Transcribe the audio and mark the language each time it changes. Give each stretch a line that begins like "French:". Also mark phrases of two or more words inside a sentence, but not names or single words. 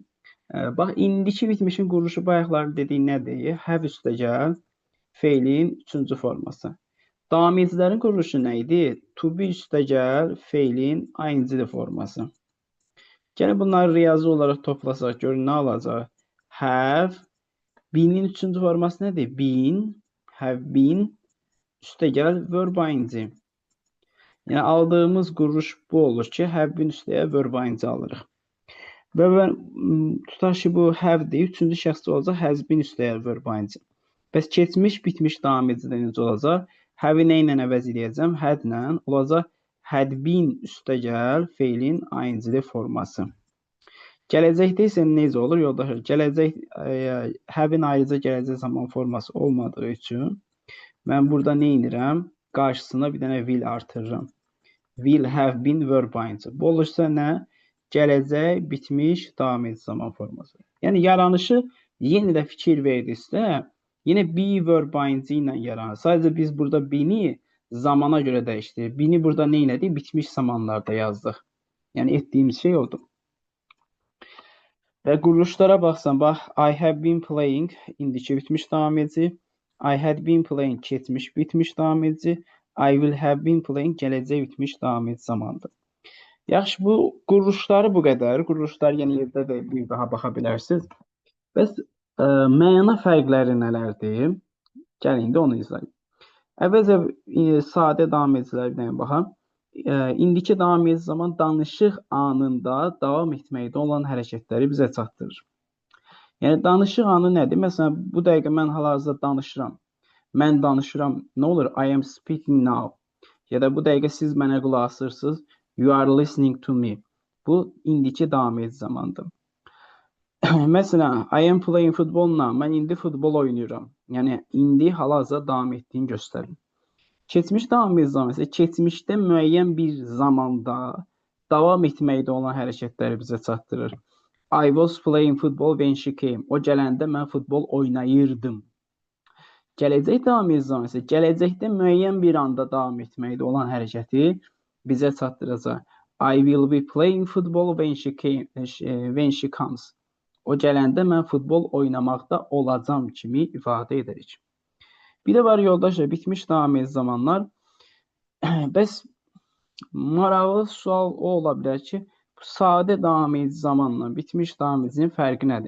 Azerbaijani: Bax, indiki bitmişin quruluşu bayaqlar dediyi nədir? Have üstəgəl feilin üçüncü forması. Davam edicilərin quruluşu nə idi?
English: To be
Azerbaijani: üstəgəl feilin aincili forması. Gəlin bunları riyazi olaraq toplasaq, görün nə alacaq? Have, been-in üçüncü forması nədir?
English: Been, have been,
Azerbaijani: üstəgəl verb ainci. Yəni, aldığımız quruluş bu olur ki,
English: have been
Azerbaijani: üstəgəl verb ainci alırıq. Və tutaq ki, bu have-dir, üçüncü şəxsi olacaq,
English: has been
Azerbaijani: üstəgəl verb ainci. Bəs keçmiş, bitmiş davam edicidə necə olacaq? Have-i nə ilə əvəz edəcəm? Had ilə olacaq
English: had been
Azerbaijani: üstəgəl feilin aincili forması. Gələcəkdə isə necə olur? Yoldaşlar, gələcək have-in ayrıca gələcək zaman forması olmadığı üçün mən burada nə edirəm? Qarşısına bir dənə will artırıram.
English: Will have been verb ainci.
Azerbaijani: Bu olursa nə? Gələcək, bitmiş, davam edici zaman forması. Yəni, yaranışı yenə də fikir verdiksə, yenə
English: be verb
Azerbaijani: ainci ilə yaranır. Sadəcə biz burada be-ni zamana görə dəyişdik. Be-ni burada nə elədik? Bitmiş zamanlarda yazdıq. Yəni, etdiyimiz şey oldu. Və quruluşlara baxsan, bax,
English: I have been playing,
Azerbaijani: indiki bitmiş davam edici.
English: I had been playing,
Azerbaijani: keçmiş bitmiş davam edici.
English: I will have been playing,
Azerbaijani: gələcək bitmiş davam edici zamandır. Yaxşı, bu quruluşları bu qədər. Quruluşlar yeni yerdə də bir daha baxa bilərsiniz. Bəs məna fərqləri nələrdir? Gəlin, indi onu izləyək. Əvvəlcə sadə davam edicilərdən baxaq. İndiki davam edici zaman danışıq anında davam etməkdə olan hərəkətləri bizə çatdırır. Yəni, danışıq anı nədir? Məsələn, bu dəqiqə mən hal-hazırda danışıram. Mən danışıram. Nə olur?
English: I am speaking now.
Azerbaijani: Ya da bu dəqiqə siz mənə qulaq asırsınız.
English: You are listening to me.
Azerbaijani: Bu, indiki davam edici zamandır. Məsələn,
English: I am playing football now.
Azerbaijani: Mən indi futbol oynayıram. Yəni, indi hal-hazırda davam etdiyini göstərir. Keçmiş davam edici zaman isə keçmişdə müəyyən bir zamanda davam etməkdə olan hərəkətləri bizə çatdırır.
English: I was playing football when she came.
Azerbaijani: O gələndə mən futbol oynayırdım. Gələcək davam edici zaman isə gələcəkdə müəyyən bir anda davam etməkdə olan hərəkəti bizə çatdıracaq.
English: I will be playing football when she comes.
Azerbaijani: O gələndə mən futbol oynamaqda olacam kimi ifadə edirik. Bir də var yoldaşlar, bitmiş daim zamanlar. Bəs maraqlı sual o ola bilər ki, sadə daim zamanla bitmiş daimizin fərqi nədir?